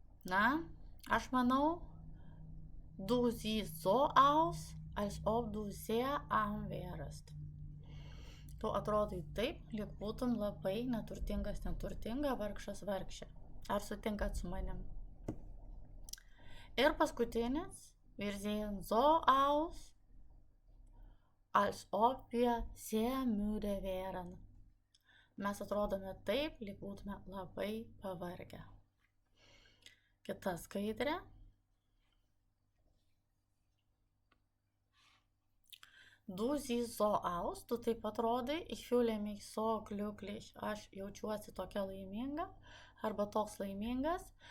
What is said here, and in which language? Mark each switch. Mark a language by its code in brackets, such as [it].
[lt] Na, aš manau, [de] du siehst so aus, als ob du sehr arm wärst. [lt] Tu atrodai taip, lyg būtum labai neturtingas, neturtinga, vargšas, vargšė. Ar sutinkat su manim? Ir paskutinis. [de] Wir sehen so aus, als ob wir sehr müde wären. [lt] Mes atrodome taip, lyg būtume labai pavargę. Kita skaidrė. [de] Du siehst so aus, [lt] tu taip atrodai, [de] ich fühle mich so glücklich, [lt] aš jaučiuosi tokia laiminga, arba toks laimingas.